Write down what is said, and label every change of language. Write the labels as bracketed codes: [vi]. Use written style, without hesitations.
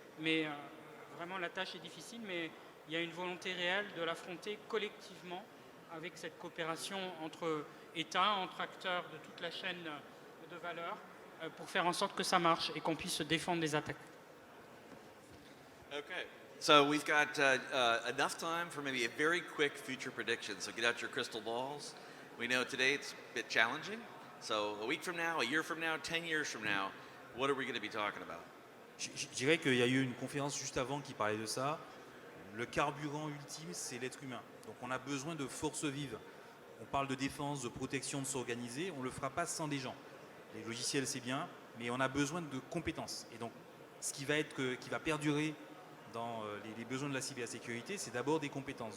[fr] Mais vraiment la tâche est difficile, mais il y a une volonté réelle de l'affronter collectivement avec cette coopération entre États, entre acteurs de toute la chaîne de valeur, pour faire en sorte que ça marche et qu'on puisse se défendre des attaques. [en] Okay. So we've got enough time for maybe a very quick future prediction. So get out your crystal balls. We know today it's a bit challenging. So a week from now, a year from now, 10 years from now, what are we going to be talking about? [fr] Je dirais qu'il y a eu une conférence juste avant qui parlait de ça. le carburant ultime, c'est l'être humain. Donc on a besoin de forces vives. On parle de défense, de protection, de s'organiser. On ne le fera pas sans des gens. Les logiciels, c'est bien, mais on a besoin de compétences. Et donc, ce qui va perdurer dans les besoins de la cybersécurité, c'est d'abord des compétences.